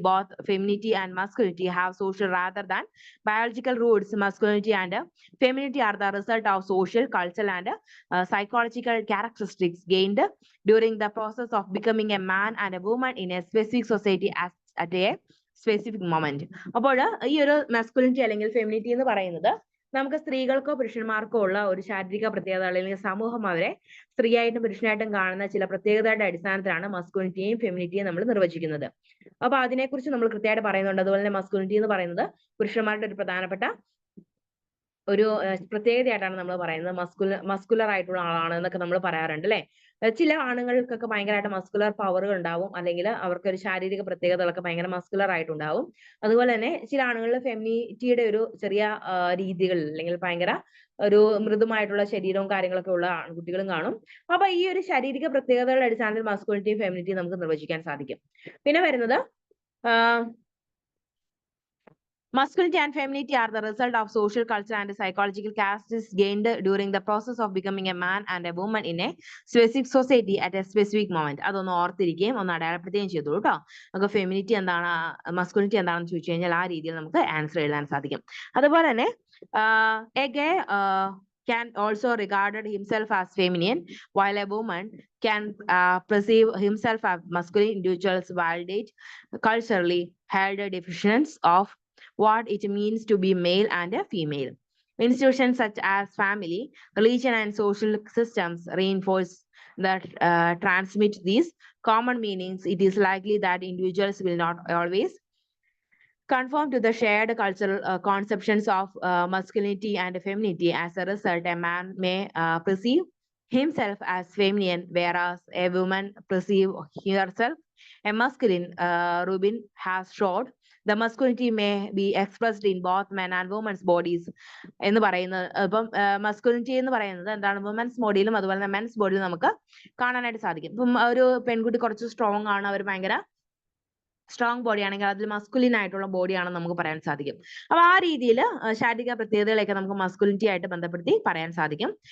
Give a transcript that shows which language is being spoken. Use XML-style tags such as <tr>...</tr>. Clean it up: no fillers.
<en>Both femininity and masculinity have social rather than biological roots. Masculinity and femininity are the result of social, cultural, and psychological characteristics gained during the process of becoming a man and a woman in a specific society at a specific moment.</en> <ml>അപ്പോൾ ഈ ഒരു masculinity അല്ലെങ്കിൽ femininity എന്ന് പറയുന്നത് നമുക്ക് സ്ത്രീകൾക്കോ പുരുഷന്മാർക്കോ ഉള്ള ഒരു ശാരീരിക പ്രത്യേകത അല്ലെങ്കിൽ സമൂഹം അവരെ സ്ത്രീയായിട്ടും പുരുഷനായിട്ടും കാണുന്ന ചില പ്രത്യേകതയുടെ അടിസ്ഥാനത്തിലാണ് മസ്കുലിനിറ്റിയും ഫെമിനിറ്റിയും നമ്മൾ നിർവചിക്കുന്നത്. അപ്പൊ അതിനെക്കുറിച്ച് നമ്മൾ കൃത്യമായിട്ട് പറയുന്നുണ്ട്. അതുപോലെ തന്നെ മസ്കുലിനിറ്റി എന്ന് പറയുന്നത് പുരുഷന്മാരുടെ ഒരു പ്രധാനപ്പെട്ട ഒരു പ്രത്യേകതയായിട്ടാണ് നമ്മൾ പറയുന്നത്. മസ്കുലർ ആയിട്ടുള്ള ആളാണ് എന്നൊക്കെ നമ്മൾ പറയാറുണ്ട് അല്ലെ. ചില ആണുങ്ങൾക്കൊക്കെ ഭയങ്കരമായിട്ട് മസ്കുലർ പവറുകൾ ഉണ്ടാവും, അല്ലെങ്കിൽ അവർക്ക് ഒരു ശാരീരിക പ്രത്യേകതകളൊക്കെ ഭയങ്കര മസ്കുലർ ആയിട്ടുണ്ടാവും. അതുപോലെ തന്നെ ചില ആണുങ്ങളിൽ ഫെമിനിറ്റിയുടെ ഒരു ചെറിയ രീതികൾ അല്ലെങ്കിൽ ഭയങ്കര ഒരു മൃദുമായിട്ടുള്ള ശരീരവും കാര്യങ്ങളൊക്കെ ഉള്ള ആൺകുട്ടികളും കാണും. അപ്പൊ ഈ ഒരു ശാരീരിക പ്രത്യേകതകളുടെ അടിസ്ഥാനത്തിൽ മസ്കുലിനിറ്റിയും ഫെമിനിറ്റിയും നമുക്ക് നിർവചിക്കാൻ സാധിക്കും. പിന്നെ വരുന്നത്</ml> <en>masculinity and femininity are the result of social, cultural, and psychological characteristics gained during the process of becoming a man and a woman in a specific society at a specific moment.</en> <ml>അതൊന്ന് ഓർത്തിരിക്കുകയും ഒന്ന് അടയാളപ്പെടുത്തുകയും ചെയ്തോളൂ കേട്ടോ. നമുക്ക് femininity എന്താണ്, masculinity എന്താണെന്ന് ചോദിച്ചു കഴിഞ്ഞാൽ ആ രീതിയിൽ നമുക്ക് ആൻസർ എഴുതാൻ സാധിക്കും. അതുപോലെ തന്നെ</ml> <en>a gay can also regarded himself as feminine, while a woman can perceive himself as masculine. Individuals validate culturally held definitions of what it means to be male and a female. Institutions such as family, religion, and social systems reinforce that transmit these common meanings. It is likely that individuals will not always conform to the shared cultural conceptions of masculinity and femininity. As a result, a man may perceive himself as feminine, whereas a woman perceive herself a masculine. Rubin has showed the masculinity may be expressed in both men and women's bodies</en> <ml>എന്ന് പറയുന്നത്. ഇപ്പം masculinity എന്ന് പറയുന്നത് എന്താണ്, women's ബോഡിയിലും അതുപോലെ തന്നെ men's ബോഡിയിലും നമുക്ക് കാണാനായിട്ട് സാധിക്കും. ഇപ്പം ഒരു പെൺകുട്ടി കുറച്ച് സ്ട്രോങ് ആണ്, അവർ ഭയങ്കര സ്ട്രോങ് ബോഡി ആണെങ്കിൽ അതിൽ മസ്കുലിൻ ആയിട്ടുള്ള ബോഡിയാണെന്ന് നമുക്ക് പറയാൻ സാധിക്കും. അപ്പൊ ആ രീതിയിൽ ശാരീരിക പ്രത്യേകതകളൊക്കെ നമുക്ക് മസ്കുലിനിറ്റി ആയിട്ട് ബന്ധപ്പെടുത്തി പറയാൻ സാധിക്കും.</ml>